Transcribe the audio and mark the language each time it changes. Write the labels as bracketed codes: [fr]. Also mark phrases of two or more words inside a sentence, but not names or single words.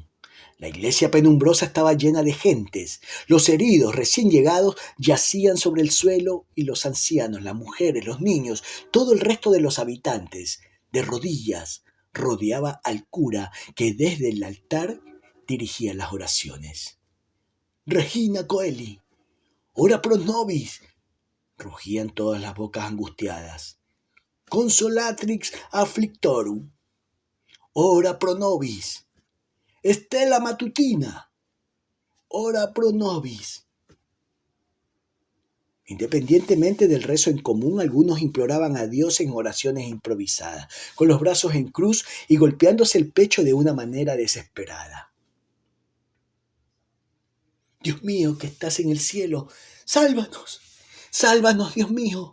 [es] La iglesia penumbrosa estaba llena de gentes. Los heridos recién llegados yacían sobre el suelo y los ancianos, las mujeres, los niños, todo el resto de los habitantes, de rodillas, rodeaba al cura que desde el altar dirigía las oraciones. [la] «Regina coeli, ora pro nobis», [es] rugían todas las bocas angustiadas. [la] «Consolatrix afflictorum, ora pro nobis. Stella matutina, ora pro nobis». [es] Independientemente del rezo en común, algunos imploraban a Dios en oraciones improvisadas, con los brazos en cruz y golpeándose el pecho de una manera desesperada. «Dios mío, que estás en el cielo, sálvanos, sálvanos, Dios mío».